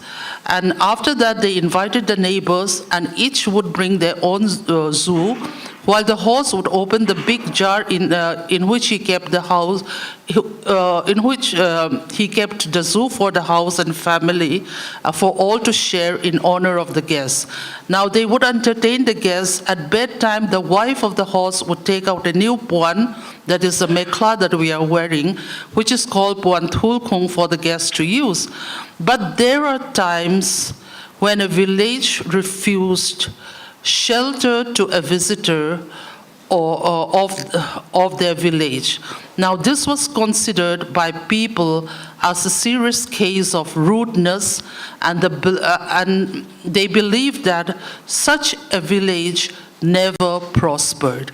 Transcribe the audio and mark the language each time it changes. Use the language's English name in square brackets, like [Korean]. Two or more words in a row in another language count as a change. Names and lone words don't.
[English] And after that, they invited the neighbors, and each would bring their own zoo, while the host would open the big jar in which he kept the house, he kept the zoo for the house and family, for all to share in honor of the guests. Now they would entertain the guests. At bedtime, the wife of the host would take out a new puan, that is the mekhla that we are wearing, which is called [Mizo] puan thul kung [English] for the guests to use. But there are times when a village refused shelter to a visitor of their village. Now, this was considered by people as a serious case of rudeness, and they believed that such a village never prospered.